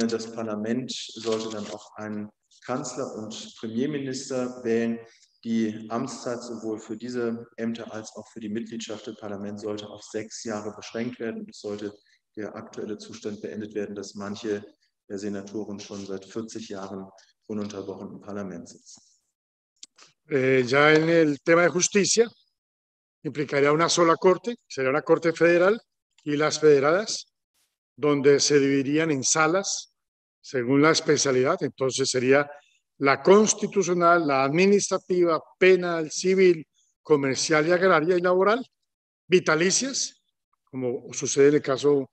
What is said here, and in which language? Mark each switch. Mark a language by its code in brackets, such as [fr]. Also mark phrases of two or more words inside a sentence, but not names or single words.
[de] Das Parlament sollte dann auch einen Kanzler und Premierminister wählen. Die Amtszeit sowohl für diese Ämter als auch für die Mitgliedschaft im Parlament sollte auf 6 Jahre beschränkt werden. Es sollte der aktuelle Zustand beendet werden, dass manche Senatoren schon seit 40 Jahren ununterbrochen im Parlament sitzen. [es] Ya en el tema de justicia, implicaría una sola corte, sería una corte federal y las federadas, donde se dividirían en salas según la especialidad. Entonces sería la constitucional, la administrativa, penal, civil, comercial y agraria y laboral, vitalicias, como sucede en el caso